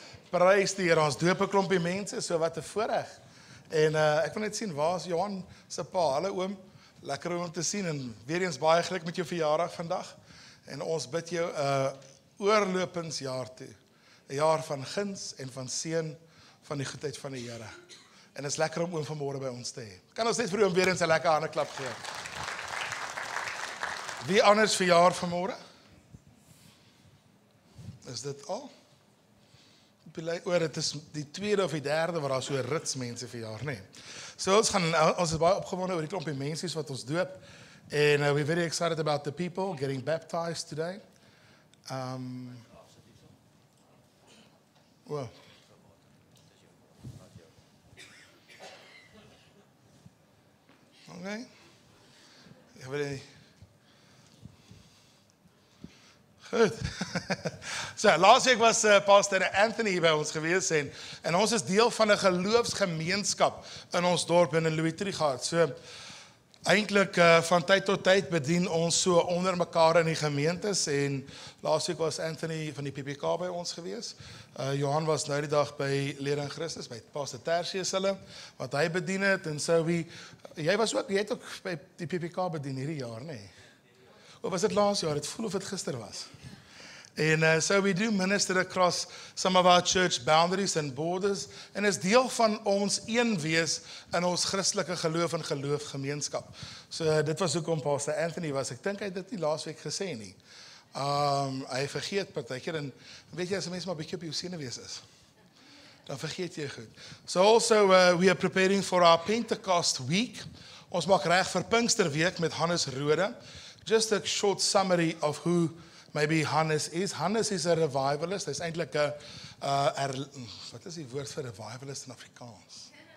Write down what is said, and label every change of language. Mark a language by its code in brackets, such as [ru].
[af] Prys die Here, ons doop 'n klompie mense, so wat 'n voorreg. En ek wil net sien, waar is Johan se pa? Hallo oom, lekker om te sien en weer eens baie geluk met jou verjaardag vandag. En ons bid jou 'n oorlopingsjaar toe. 'n Jaar van guns en van seën van die goedheid van die Here. En dit is lekker om oom vanmôre by ons te hê. Kan ons net vir oom weer eens 'n lekker hande klap gee? Wie anders verjaar vanmôre? Is dit al? Dit is die tweede of die derde waar daar so rits mense verjaar, nee. So ons is baie opgewonde oor die klompie mense wat ons doop. [en] And we're very excited about the people getting baptized today. Well. Okay. [af] Goed. So, laas week was Pastor Anthony hier by ons gewees en ons is deel van 'n geloofsgemeenskap in ons dorp in Louis Trichardt. So, eintlik van tyd tot tyd bedien ons so onder mekaar in die gemeentes en laas week was Anthony van die PPK by ons gewees. Johan was nou die dag by Lering Christus, by Pastor Tertius hulle, wat hy bedien het en so jy het ook by die PPK bedien hierdie jaar, nee? Of was dit laas jaar? Het voel of het gister was. [en] And so we do minister across some of our church boundaries and borders. [af] En is deel van ons een wees in ons Christelike geloof en geloofgemeenskap. So dit was hoekom Pastor Anthony was. Ek dink hy het dit nie laas week gesê nie. Hy vergeet partykeer en weet jy as 'n mens maar 'n bietjie op jou senuwees is, dan vergeet jy goed. [en] So also we are preparing for our Pentecost week. [af] Ons maak reg vir Pinksterweek met Hannes Rode. [en] Just a short summary of who maybe Hannes is. Hannes is a revivalist. [af] Hy's eintlik 'n wat is die woord vir revivalist in Afrikaans?